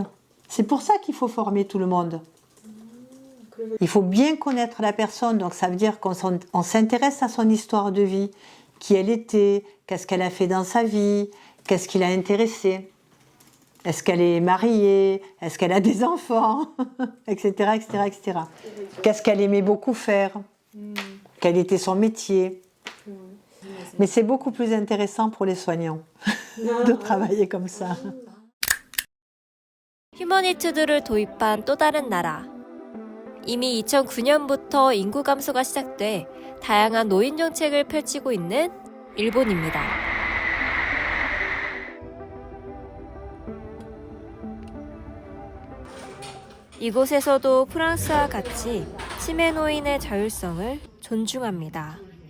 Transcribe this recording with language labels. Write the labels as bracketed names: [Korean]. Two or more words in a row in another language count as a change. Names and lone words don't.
[French] C'est pour ça qu'il faut former tout le monde. Il faut bien connaître la personne, donc ça veut dire qu'on s'intéresse à son histoire de vie, qui elle était, qu'est-ce qu'elle a fait dans sa vie, qu'est-ce qui l'a intéressée, est-ce qu'elle est mariée, est-ce qu'elle a des enfants, etc., etc., etc. Qu'est-ce qu'elle aimait beaucoup faire, quel était son métier. Mais c'est beaucoup plus intéressant pour les soignants de travailler comme ça. [Korean] 휴머니투드를 도입한 또 다른 나라. 이미 2009년부터 인구 감소가 시작돼 다양한 노인 정책을 펼치고 있는 일본입니다. 이곳에서도 프랑스와 같이 치매 노인의 자율성을 존중합니다.